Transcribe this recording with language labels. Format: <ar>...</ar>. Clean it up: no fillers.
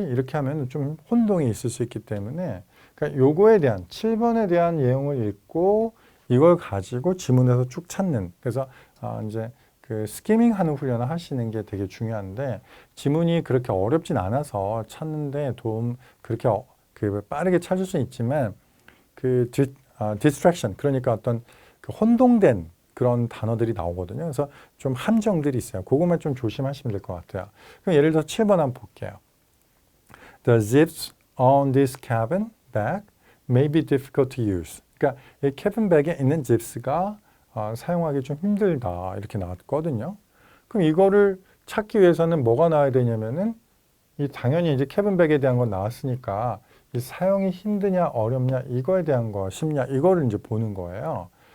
<ko>이렇게 하면 좀 혼동이 있을 수 있기 때문에 그러니까 요거에 대한 7번에 대한 내용을 읽고 이걸 가지고 지문에서 쭉 찾는 그래서 이제 그 스키밍 하는 훈련을 하시는 게 되게 중요한데 지문이 그렇게 어렵진 않아서 찾는데 그렇게 그 빠르게 찾을 수는 있지만 그 distraction 그러니까 어떤 그 혼동된 그런 단어들이 나오거든요. 그래서 좀 함정들이 있어요. 그것만 좀 조심하시면 될 것 같아요. 그럼 예를 들어 7번 한번 볼게요.</ko> <en>The zips on this cabin bag may be difficult to use.</en> <ko>그러니까 이 cabin bag에 있는 zips가 사용하기 좀 힘들다 이렇게 나왔거든요. 그럼 이거를 찾기 위해서는 뭐가 나와야 되냐면은 이 당연히 이제 cabin bag에 대한 건 나왔으니까 이 사용이 힘드냐 어렵냐 이거에 대한 거 쉽냐 이거를 이제 보는 거예요.</ko>